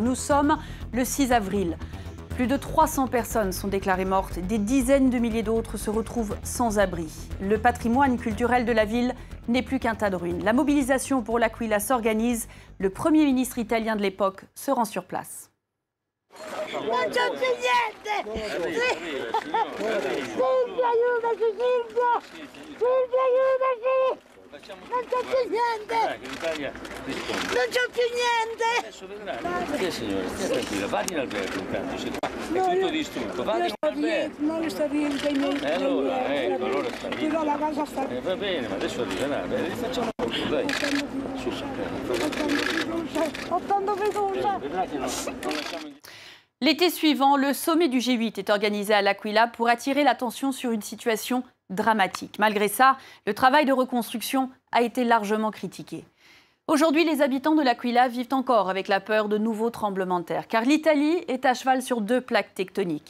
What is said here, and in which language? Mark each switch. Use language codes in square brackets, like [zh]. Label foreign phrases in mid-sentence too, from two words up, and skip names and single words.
[fr] Nous sommes le 6 avril. Plus de 300 personnes sont déclarées mortes, des dizaines de milliers d'autres se retrouvent sans abri. Le patrimoine culturel de la ville n'est plus qu'un tas de ruines. La mobilisation pour l'Aquila s'organise. Le Premier ministre italien de l'époque se rend sur place. [it] Non c'è più niente! Silvia, aiutaci, Silvia! Silvia, aiutaci! Non c'è più niente! Non c'è più niente! Adesso vedrà. Sì signore, stia tranquilla, vadi in albergo intanto, c'è qua. È tutto distrutto, vadi in albergo. Non sta rientrando. Allora sta lì. Però la casa sta... Va bene, ma adesso arriverà, rifacciamo tutto, dai. Su, Ho tanto fiducia! Vedrà che non lasciamo... [fr] L'été suivant, le sommet du G8 est organisé à l'Aquila pour attirer l'attention sur une situation dramatique. Malgré ça, le travail de reconstruction a été largement critiqué. Aujourd'hui, les habitants de l'Aquila vivent encore avec la peur de nouveaux tremblements de terre, car l'Italie est à cheval sur deux plaques tectoniques.